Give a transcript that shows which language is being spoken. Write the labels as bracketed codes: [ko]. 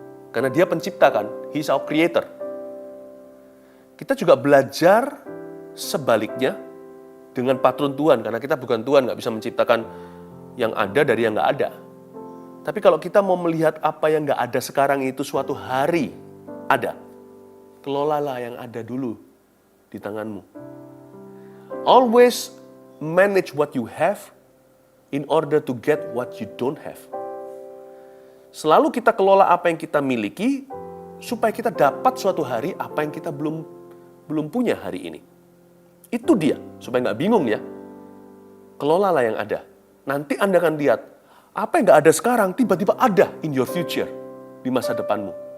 [id] Karena Dia penciptakan, [en] He is our creator. [id] Kita juga belajar sebaliknya dengan patron Tuhan, karena kita bukan Tuhan, nggak bisa menciptakan yang ada dari yang nggak ada. Tapi kalau kita mau melihat apa yang nggak ada sekarang itu suatu hari ada, kelolalah yang ada dulu di tanganmu. [en] Always manage what you have in order to get what you don't have. [id] Selalu kita kelola apa yang kita miliki supaya kita dapat suatu hari apa yang kita belum punya hari ini. Itu dia, supaya nggak bingung ya. Kelolalah yang ada. Nanti Anda akan lihat, apa yang nggak ada sekarang tiba-tiba ada [en] in your future, [id] di masa depanmu.